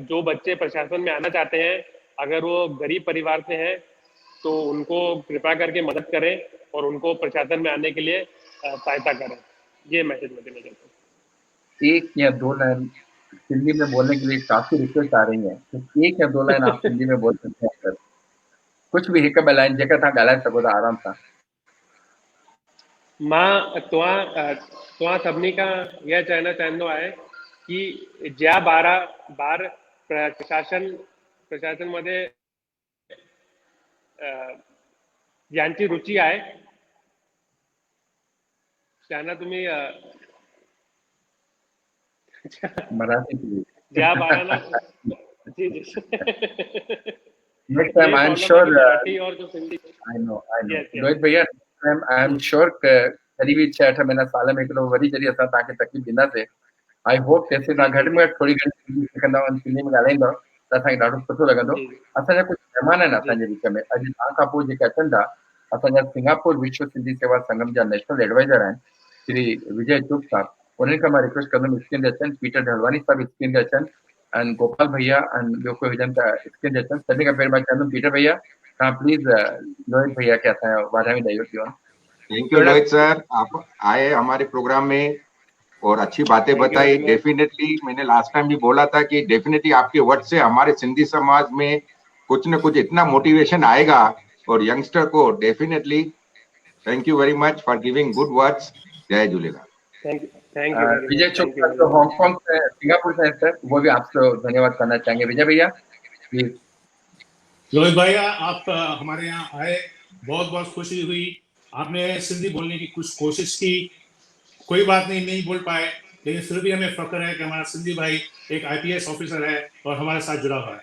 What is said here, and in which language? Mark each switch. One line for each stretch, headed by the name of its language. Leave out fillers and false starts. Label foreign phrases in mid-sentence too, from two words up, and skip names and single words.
Hindi: जो बच्चे प्रशासन में आना चाहते हैं, अगर वो गरीब परिवार से हैं, तो उनको कृपा करके मदद करें और उनको प्रशासन में आने के लिए सहायता करें। ये मैसेज मैं देना चाहता हूँ। एक या दो लाइन हिंदी में बोलने के लिए काफी रिक्वेस्ट आ रही है, तो एक या दो लाइन आप हिंदी में बोल सकते हैं सर।
Sindhi: कुछ भी हिकु ॿ लाइन जेका तव्हां ॻाल्हाए सघो था आराम सां। मां तव्हां सभिनी खां इहा चवणु चाहींदो आहे कि
Marathi: ज्या ॿार प्रशासनमध्ये ज्यांची रुची आहे, त्यांना तुम्ही
Hindi: मराठी प्लीज।
Marathi: ज्या बाराना जी जी
English: next time
Hindi: यही
English: I am
Hindi: प्रॉब्लम है कि
English: श्योर।
Hindi: मराठी और जो सिंधी।
English: I know Yes yes.
Sindhi: लोहित भैया,
English: I am sure
Sindhi: करीब 6-8 महीना साल में हिकिड़ो वरी जॾहिं असां तव्हांखे तकलीफ़ ॾींदासीं।
English: I hope तेसिताईं
Sindhi: जी तव्हां जी घटि में जी घटि थोरी घणी सिंधी सिखंदव ऐं सिंधी में ॻाल्हाईंदव त असांखे ॾाढो सुठो लॻंदो। जी असांजा कुझु महिमान आहिनि जी असांजे विच में, अॼु तव्हां खां पोइ जेके अचनि था, असांजा सिंगापुर विश्व सिंधी सेवा संगम जा
English: National Advisor
Sindhi: आहिनि श्री विजय चुग साहब। उन्हनि खां मां रिक्वेस्ट कंदुमि स्क्रीन ते अचनि। पीटर ढलवानी साहब स्क्रीन ते अचनि, ऐं गोपाल भैया ऐं ॿियो कोई हुजनि त स्क्रीन ते अचनि। सभिनी खां पहिरियों मां चवंदुमि पीटर भैया, तव्हां प्लीज़ लोहित भैया खे असांजो वाधायूं ॾेई वठो।
English: Thank you
Hindi: लोहित सर, आप आए हमारे प्रोग्राम में और अच्छी बातें
English: Thank you
Hindi: बताई।
English: Very much.
Hindi: डेफिनेटली मैंने लास्ट टाइम भी बोला था कि डेफिनेटली आपके वर्ड से हमारे सिंधी समाज में कुछ न कुछ इतना मोटिवेशन आएगा, और यंगस्टर को डेफिनेटली
English: Thank you very much for giving good words.
Hindi: जय झूलेलाल।
English: Thank you very विजय मच। चुग Thank you सर वेरी जो मच।
Hindi: हांगकांग से सिंगापुर से है सर, वो भी आपसे धन्यवाद करना चाहेंगे। विजय भैया प्लीज। लोहित भैया, आप हमारे यहाँ आए, बहुत बहुत खुशी हुई। आपने सिंधी बोलने की कुछ कोशिश की, कोई बात नहीं, नहीं बोल पाए, लेकिन फिर भी हमें फख्र है कि हमारा सिंधी भाई एक
English: IPS officer
Hindi: है और हमारे साथ जुड़ा हुआ है।